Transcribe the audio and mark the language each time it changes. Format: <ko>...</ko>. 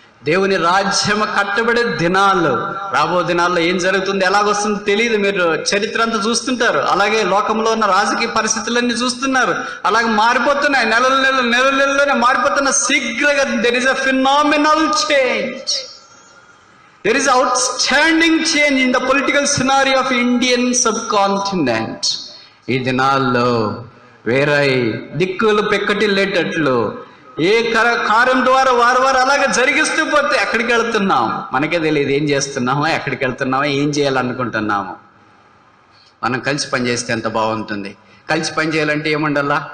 <te>దేవుని రాజ్యం కట్టబడే దినాలు, రాబో దినాల్లో ఏం జరుగుతుంది, ఎలాగొస్తుందో తెలియదు. మీరు చరిత్ర అంతా చూస్తుంటారు. అలాగే లోకంలో ఉన్న రాజకీయ పరిస్థితులన్నీ చూస్తున్నారు. అలాగే మారిపోతున్నాయి, నెలలోనే మారిపోతున్న శీఘ్రంగా.</te> <en>There is a phenomenal change. There is outstanding change in the political scenario of Indian subcontinent.</en> <te>ఈ దినాల్లో వేరే దిక్కులు పెక్కటిల్లేటట్లు ఏ కార్యం ద్వారా వారు అలాగే జరిగిస్తూ పోతే ఎక్కడికి వెళ్తున్నాం మనకే తెలియదు. ఏం చేస్తున్నామో, ఎక్కడికి వెళ్తున్నామో, ఏం చేయాలనుకుంటున్నాము. మనం కలిసి పనిచేస్తే ఎంత బాగుంటుంది. కలిసి పని చేయాలంటే ఏముండాలా?</te>